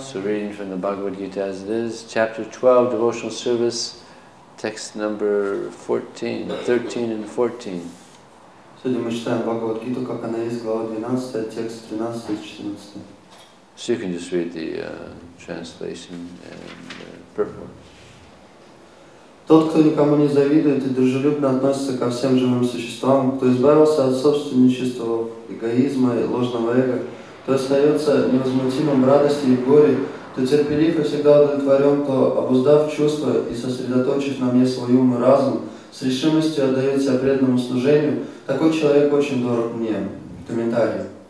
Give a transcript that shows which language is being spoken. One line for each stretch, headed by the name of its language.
English: So reading from the Bhagavad Gita as it is, chapter 12, devotional service, text number 13 and 14.
Russian: Сегодня мы читаем Bhagavad Gita, как она есть, глава 12, текст 13 и 14.
English: So you can just read the translation and purport.
Russian: Тот, кто никому не завидует и дружелюбно относится ко всем живым существам, кто избавился от собственничества, эгоизма и ложного эго, кто остается невозмутимым в радости и в горе, кто терпелив и всегда удовлетворен, кто, обуздав чувства и сосредоточив на мне свой ум и разум, с решимостью отдает себя преданному служению, такой человек очень дорог мне. Комментарий.